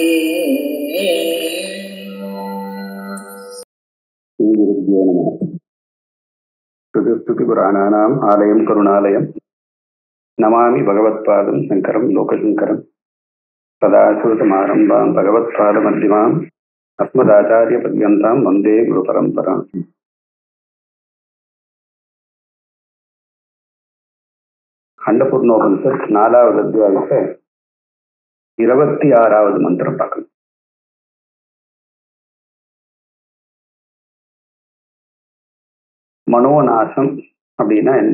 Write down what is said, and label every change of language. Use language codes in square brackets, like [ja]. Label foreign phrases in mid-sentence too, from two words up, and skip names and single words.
[sa] स्तुतिपुराणानाम् आलयं करुणालयं नमामि भगवत्पादं शङ्करं लोकशङ्करं सदाशिवसमारम्भां भगवत्पादमध्यमाम् अस्मदाचार्यपर्यन्तां वन्दे गुरुपरम्पराम्. [ta] அண்டபூர்ணோபனிஷத் 4வது அத்தியாயத்தை 26வது மந்திரம் பார்க்கணும். மனோநாசம் அப்படின்னா என்ன?